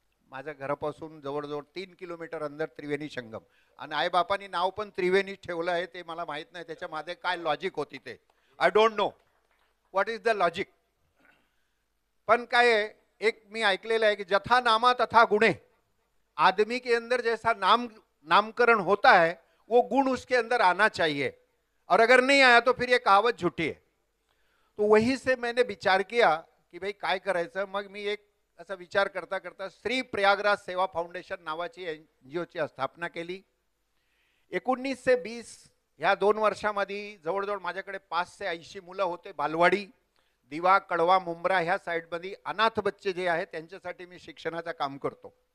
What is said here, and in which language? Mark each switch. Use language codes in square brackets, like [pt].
[mr] माझ्या घरापासून जवळजवळ 3 किलोमीटर अंदर त्रिवेणी संगम, आणि आई बापांनी नाव पण त्रिवेणी ठेवलं आहे. ते मला माहित नाही त्याच्या मागे काय लॉजिक होती ते. [en] I don't know what is the logic. [mr] पण काय आहे, एक मी ऐकलेलं है कि जथा नामा तथा गुणे. [hi] आदमी के अंदर जैसा नामकरण होता है वो गुण उसके अंदर आना चाहिए, और अगर नहीं आया तो फिर ये कहावत झूठी है. तो वही से मैंने विचार किया कि भाई [mr] काय करायचं. मग मी एक असा विचार करता करता श्री प्रयागराज सेवा फाउंडेशन नावाची NGO ची स्थापना केली. 19 से 20 ह्या 2 वर्षामध्ये जवळजवळ माझ्याकडे 5 से 80 मुलं होते. बालवाडी, दिवा, कड़वा, मुंब्रा ह्या साइडमध्ये अनाथ बच्चे जे आहेत त्यांच्यासाठी मी शिक्षणाचं काम करतो.